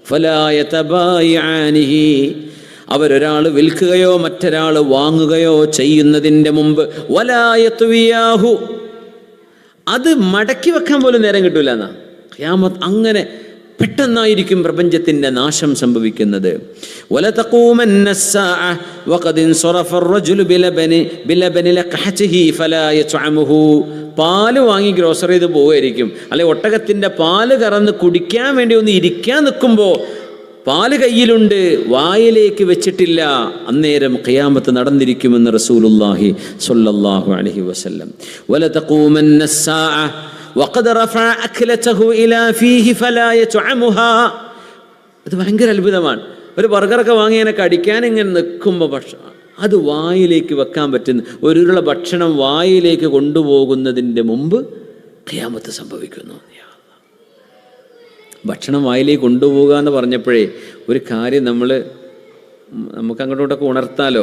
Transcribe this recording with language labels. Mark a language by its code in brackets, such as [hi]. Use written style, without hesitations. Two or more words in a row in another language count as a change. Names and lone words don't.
[ar] فلا يتبايعانه, [ml] അവരൊരാൾ വിൽക്കുകയോ മറ്റൊരാൾ വാങ്ങുകയോ ചെയ്യുന്നതിൻ്റെ മുമ്പ്, [ar] ولا يطويانه, [ml] അത് മടക്കി വെക്കാൻ പോലും നേരം കിട്ടൂല എന്നാ. ഖിയാമത്ത് അങ്ങനെ പെട്ടെന്നായിരിക്കും പ്രപഞ്ചത്തിൻ്റെ നാശം സംഭവിക്കുന്നത്. [ar] വലതഖൂമന്ന الساعة وقد انصرف الرجل بلبن لقحته فلا يطعمه. [ml] പാല് വാങ്ങി ഗ്രോസറി ചെയ്ത് പോവുമായിരിക്കും, അല്ലെ ഒട്ടകത്തിൻ്റെ പാല് കറന്ന് കുടിക്കാൻ വേണ്ടി ഒന്ന് ഇരിക്കാൻ നിൽക്കുമ്പോൾ പാല് കയ്യിലുണ്ട്, വായിലേക്ക് വെച്ചിട്ടില്ല. അന്നേരം ഖിയാമത്ത് നടന്നിരിക്കുമെന്ന് [ar] رسول الله صلى الله عليه وسلم. വലതഖൂമന്ന الساعة وقد رفع أكلته إلى فيه فلا يطعمها. [ml] ഇത് ഭയങ്കര അത്ഭുതമാണ്. ഒരു ബർഗറൊക്കെ വാങ്ങി ഇങ്ങനെ കടിക്കാൻ ഇങ്ങനെ നിൽക്കുമ്പോൾ പക്ഷേ അത് വായിലേക്ക് വെക്കാൻ പറ്റുന്ന ഒരു ഉരുള ഭക്ഷണം വായിലേക്ക് കൊണ്ടുപോകുന്നതിൻ്റെ മുമ്പ് ഖിയാമത്ത് സംഭവിക്കുന്നു. ഭക്ഷണം വായിലേക്ക് കൊണ്ടുപോകുക എന്ന് പറഞ്ഞപ്പോഴേ ഒരു കാര്യം നമുക്ക് അങ്ങോട്ടൊക്കെ ഉണർത്താലോ.